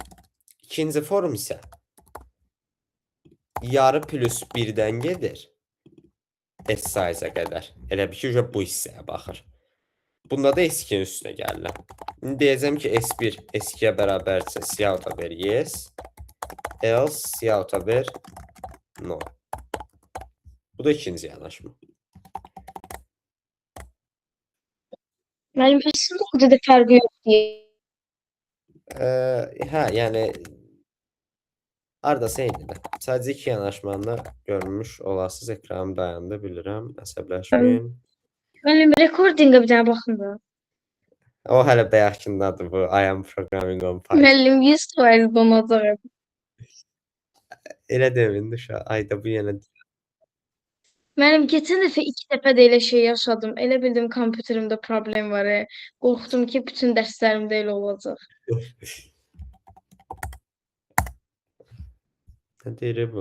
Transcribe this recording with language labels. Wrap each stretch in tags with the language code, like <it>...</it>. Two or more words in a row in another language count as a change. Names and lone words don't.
<az>İkinci form isə yarı plus 1-dən gedir. S-size-ə qədər. Elə bir ki, bu hissəyə baxır. Bunda da S2-nin üstünə gəlirəm. İndi deyəcəm ki, S1 S2-yə bərabərsə cout-a ver yes. Else cout-a ver no. Bu da ikinci yanaşma. Müəllim, əslində orada da fərqi yoxdur. Yəni hardasa eynidir. Sadəcə iki yanaşmanı görmüş olasınız. Ekranım dayandı, bilirəm. Əsəbləşməyin. Müəllim, recordinga bir dənə baxın da. O hələ bayaqkindadır bu.</az> <en>I am programming on Python.</en> <az>Müəllim, 100% donacaq. Elə demin düşə. Ayda bu yenə. Müəllim, keçən dəfə 2 dəfə də elə şey yaşadım. Elə bildim kompüterimdə problem var. Qorxdum ki, bütün dərslərimdə elə olacaq. Nə deyir bu?</az>